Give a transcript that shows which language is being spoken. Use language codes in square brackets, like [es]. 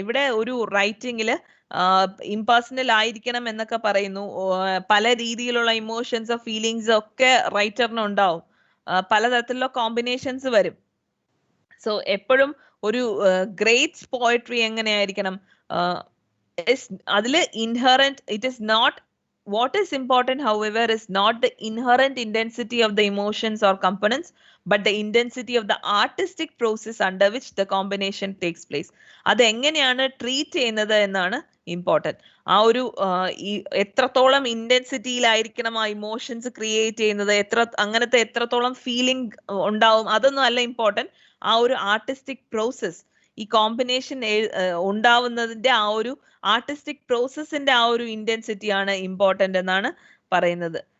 [ml] ഇവിടെ ഒരു റൈറ്റിംഗില് ഇംപേഴ്സണൽ ആയിരിക്കണം എന്നൊക്കെ പറയുന്നു. പല രീതിയിലുള്ള ഇമോഷൻസോ ഫീലിങ്സോ ഒക്കെ റൈറ്ററിന് ഉണ്ടാവും. പലതരത്തിലുള്ള കോമ്പിനേഷൻസ് വരും. സോ എപ്പോഴും ഒരു ഗ്രേറ്റ് പോയട്രി എങ്ങനെയായിരിക്കണം? [en] അതില് inherent it is not what is important, however, is not the inherent intensity of the emotions or components, but the intensity of the artistic process under which the combination takes place. [ml] അത് എങ്ങനെയാണ് treat ചെയ്യുന്നത് എന്നാണ് important. ആ ഒരു എത്രത്തോളം ഇന്റൻസിറ്റിയിലായിരിക്കണം ആ emotions create ചെയ്യുന്നത്, അങ്ങനത്തെ എത്രത്തോളം ഫീലിംഗ് ഉണ്ടാവും, അതൊന്നും അല്ല ഇമ്പോർട്ടന്റ്. ആ ഒരു ആർട്ടിസ്റ്റിക് പ്രോസസ്, ഈ കോമ്പിനേഷൻ ഉണ്ടാവുന്നതിന്റെ ആ ഒരു ആർട്ടിസ്റ്റിക് പ്രോസസ്സിന്റെ ആ ഒരു ഇന്റൻസിറ്റി ആണ് ഇമ്പോർട്ടന്റ് എന്നാണ് പറയുന്നത്.